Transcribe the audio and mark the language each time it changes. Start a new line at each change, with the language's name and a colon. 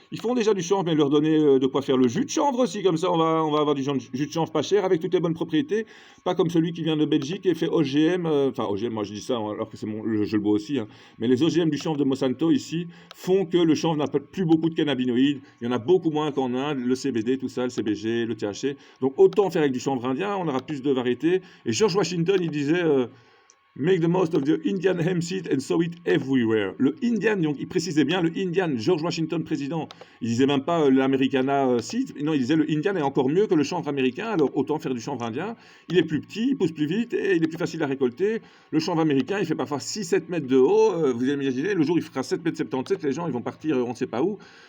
French: Ils font déjà du chanvre, mais leur donner de quoi faire le jus de chanvre aussi, comme ça on va avoir du jus de chanvre pas cher, avec toutes les bonnes propriétés, pas comme celui qui vient de Belgique et fait OGM, enfin OGM, moi je dis ça alors que c'est je le bois aussi, hein. Mais les OGM du chanvre de Monsanto ici font que le chanvre n'a plus beaucoup de cannabinoïdes, il y en a beaucoup moins qu'en Inde, le CBD, tout ça, le CBG, le THC. Donc autant faire avec du chanvre indien, on aura plus de variétés. Et George Washington, il disait...
English: Make the most of the Indian hemp seed and sow it everywhere.
French: Le Indian, donc il précisait bien le Indian, George Washington président. Il disait même pas l'Americana seed, non, il disait le Indian est encore mieux que le chanvre américain, alors autant faire du chanvre indien. Il est plus petit, il pousse plus vite et il est plus facile à récolter. Le chanvre américain, il fait parfois 6-7 mètres de haut, vous imaginez, le jour il fera 7 mètres 77, les gens ils vont partir on ne sait pas où.